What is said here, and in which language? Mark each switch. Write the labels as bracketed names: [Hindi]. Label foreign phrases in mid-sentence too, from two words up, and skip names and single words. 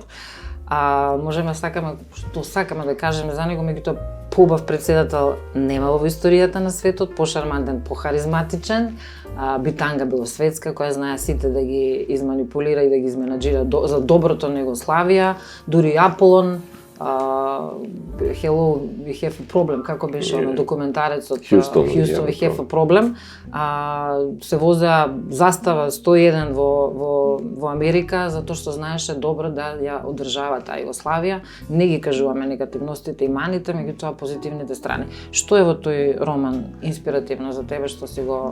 [Macedonian] Можеме сакаме да кажеме за него, меѓутоа побав председател немало во историјата на светот, пошармантен, похаризматичен. Битанга Белосветска, која знае сите да ги изманипулира и да ги изменаџира за доброто на Југославија, дури Аполон, [English] Hello, we have a problem, [Macedonian] како беше оно документарецот [English] Houston, we have a problem. [Macedonian] Се возеа застава 101 во Америка, затоа што знаеше добро да ја одржава таа Југославија. Не ги кажуваме негативностите и маните, меѓутоа позитивните страни. Што е во тој роман инспиративно за тебе, што си го...